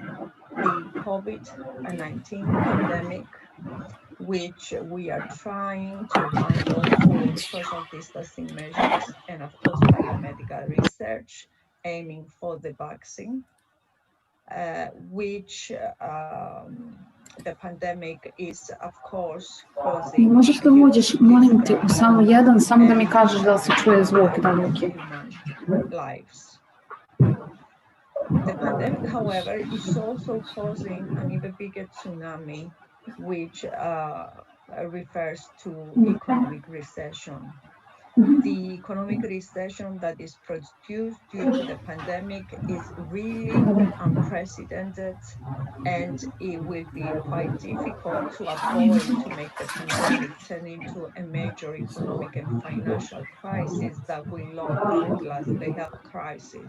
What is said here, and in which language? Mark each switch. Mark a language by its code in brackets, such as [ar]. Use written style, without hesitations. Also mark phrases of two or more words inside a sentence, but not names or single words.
[en] The COVID-19 pandemic, which we are trying to handle through social distancing measures and, of course, biomedical research aiming for the vaccine, which the pandemic is, of course, causing [sr] Можеш ли водиш, молим те, само jedan, samo da mi kažeš da se čuje zvuk daleki. [en] Human lives. The pandemic, however, is also causing an even bigger tsunami, which refers to economic recession. The economic recession that is produced due to the pandemic is really unprecedented, and it will be quite difficult to avoid to make the pandemic turn into a major economic and financial crisis that will outlast the health crisis.